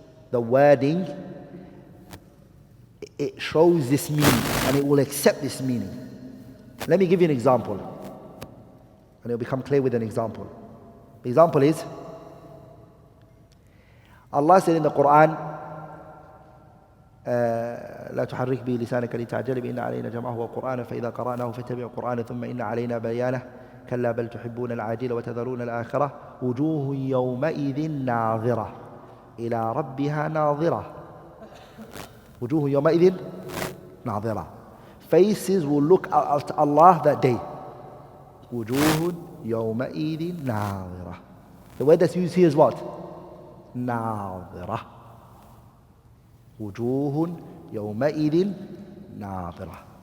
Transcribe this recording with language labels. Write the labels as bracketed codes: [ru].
[en] The wording, it shows this meaning and it will accept this meaning. Let me give you an example. And it'll become clear with an example. The example is, Allah said in the Quran, [ar] لا تحرك به لسانك لتعجل به إن علينا جمعه وقرآنه فإذا قرأناه فاتبع قرآنه ثم إن علينا بيانه كلا بل تحبون العاجلة وتذرون الآخرة وجوه يومئذ ناظرة إلى ربها ناظرة وجوه يومئذ ناظرة. [en] Faces will look at Allah that day. [ar] وجوه يومئذ ناظرة. [en] The word that's used here is what? [ar] ناظرة. وجوه يومئذ ناظرة.